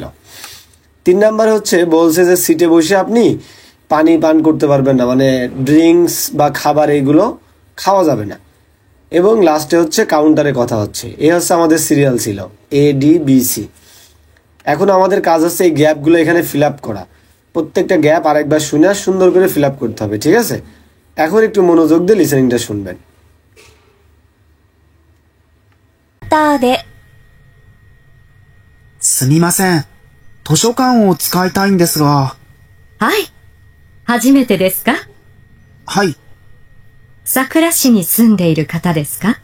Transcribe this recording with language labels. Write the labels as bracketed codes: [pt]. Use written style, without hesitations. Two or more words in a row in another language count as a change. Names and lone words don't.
[bn] 3 নাম্বার হচ্ছে বলছে যে সিটে বসে আপনি পানি পান করতে পারবেন না, মানে ড্রিঙ্কস বা খাবার এইগুলো খাওয়া যাবে না। এবং লাস্টে হচ্ছে কাউন্টারে কথা হচ্ছে। এই হচ্ছে আমাদের সিরিয়াল ছিল ADBC। এখন আমাদের কাজ হচ্ছে এই গ্যাপগুলো এখানে [en] fill up [bn] করা। প্রত্যেকটা গ্যাপ আরেকবার শুনে সুন্দর করে [en] fill up [bn] করতে হবে, ঠিক আছে? এখন একটু মনোযোগ দিয়ে লিসেনিংটা শুনবেন। [ja] ターで、すみません。図書館を使いたいんですが。はい。初めてですか？はい。桜市に住んでいる方ですか？